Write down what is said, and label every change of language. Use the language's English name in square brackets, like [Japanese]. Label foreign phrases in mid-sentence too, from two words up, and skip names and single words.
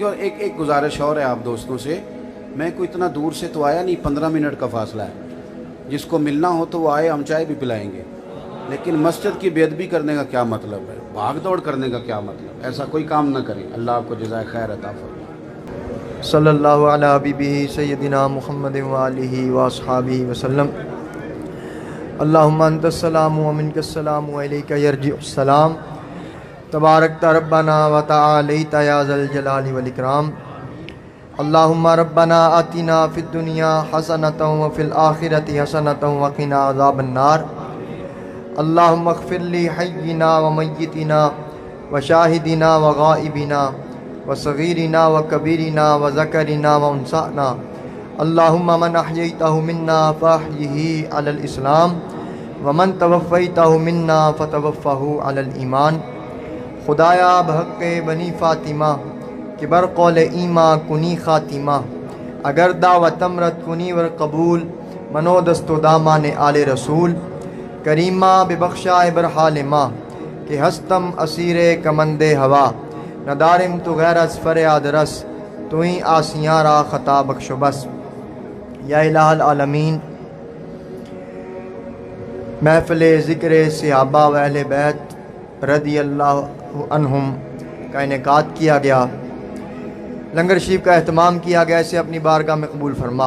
[Urdu] اور ایک گزارش اور ہے آپ دوستوں سے، میں کوئی اتنا دور سے تو آیا نہیں، 15 منٹ کا فاصلہ ہے، جس کو ملنا ہو تو وہ آئے، ہم چائے بھی پلائیں گے، لیکن مسجد کی بے ادبی کرنے کا کیا مطلب ہے، بھاگ دوڑ کرنے کا کیا مطلب، ایسا کوئی کام نہ کریں۔ اللہ آپ کو جزائے خیر عطا فرمائے۔ [Arabic] صلی اللہ علی حبیبہ سیدنا محمد وآلہ واصحابہ وسلم۔ اللہم انت السلام و منک السلام و الیک یرجع السلام، تبارکت ربنا و تعالیت یا ذا الجلال والاکرام۔ اللہم ربنا آتنا فی الدنیا حسنۃ و فی الآخرۃ حسنۃ وقنا عذاب النار۔ اللہم اغفر لی حینا و میتنا و شاہدنا و غائبنا وصغیرنا و کبیرنا و ذکرنا و انسانا۔ اللہم من احییتہ منا فاحیہ علی الاسلام ومن توفیتہ منا فتوفہ علی الایمان۔ [Persian] خدایا بحق بنی فاطمہ کہ بر قول ایما کنی خاتمہ، اگر دعوت امرت کنی ور قبول، منو دست و دامان آل رسول، کریمہ ببخشائے بر حال ماں کہ ہستم اسیر کمند ہوا، ندارم تو غیر از فریاد رس، تو ہی آسیاں را خطا بخش و بس۔ [Urdu] یا الہ العالمین، محفل ذکر صحابہ و اہل بیت [Arabic] رضی اللہ عنہم [Urdu] کا انعقاد کیا گیا، لنگر شریف کا اہتمام کیا گیا، اسے اپنی بارگاہ میں قبول فرما۔